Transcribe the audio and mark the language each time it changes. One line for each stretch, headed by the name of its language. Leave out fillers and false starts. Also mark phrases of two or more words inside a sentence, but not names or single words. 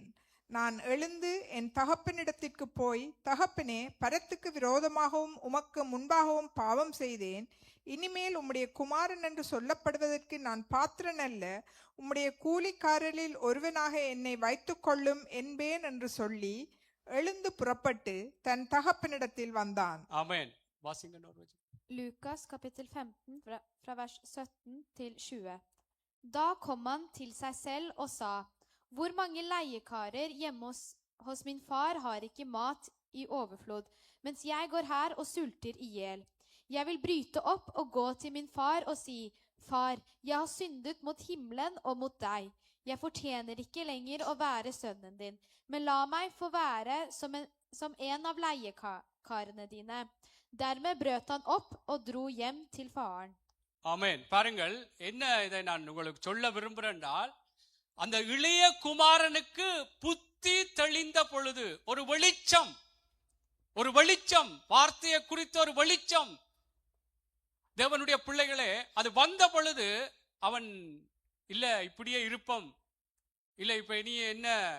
Tamil: நான் எழுந்து என் தகப்பனிடத்திற்கு போய், தகப்பனே, பரத்துக்கு விரோதமாகவும் உமக்கு முன்பாகவும் பாவம் செய்தேன். இனிமேல் உம்முடைய குமாரன் என்று சொல்லப்படுவதற்கு நான் பாத்திரன் அல்ல. உம்முடைய கூலிக்காரரில் ஒருவனாக என்னை வைத்துக் கொள்ளும் என்பேன் என்று சொல்லி எழுந்து புறப்பட்டு தன் தகப்பனிடத்தில் வந்தான். ஆமென். வாசிங்க Norwegian.
Norwegian: Lukas kapittel 15 fra vers 17 til 20. Da kom han til seg selv og sa, hvor mange leiekarer hjemme hos min far har ikke mat i overflod, mens jeg går her og sulter i hjel. Jeg vil bryte opp og gå til min far og si, far, jeg har syndet mot himmelen og mot deg. Jeg fortjener ikke lenger å være sønnen din, men la meg få være som en av leiekarene dine. Dermed brøt han opp og dro hjem til faren.
Tamil: ஆமென். பாருங்கள், என்ன இதை நான் உங்களுக்கு சொல்ல விரும்புகிறேன்னால், அந்த இளைய குமாரனுக்கு புத்தி தெளிந்த பொழுது ஒரு வெளிச்சம், வார்த்தையை குறித்த ஒரு வெளிச்சம், தேவனுடைய பிள்ளைகளே, அது வந்த பொழுது அவன் இல்ல இப்படியே இருப்போம், இல்ல இப்ப நீ என்ன